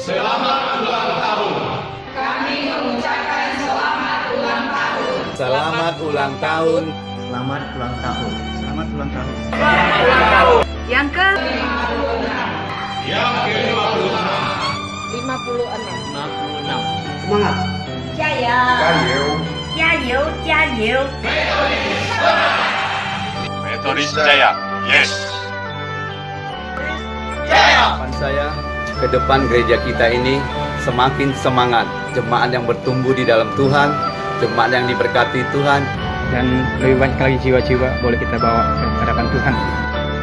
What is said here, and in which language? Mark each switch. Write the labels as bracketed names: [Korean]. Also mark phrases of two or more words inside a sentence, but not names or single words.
[Indonesian] Kami mengucapkan selamat ulang tahun. Selamat ulang tahun. Selamat ulang tahun. Selamat ulang tahun. Yang ke 56. Semangat. [Chinese] 加油！加油！加油！ [Indonesian] Metodis Jaya, yes. Harapan saya ke depan gereja kita ini semakin semangat, jemaat yang bertumbuh di dalam Tuhan, jemaat yang diberkati Tuhan, dan lebih banyak lagi jiwa-jiwa boleh kita bawa ke hadapan Tuhan.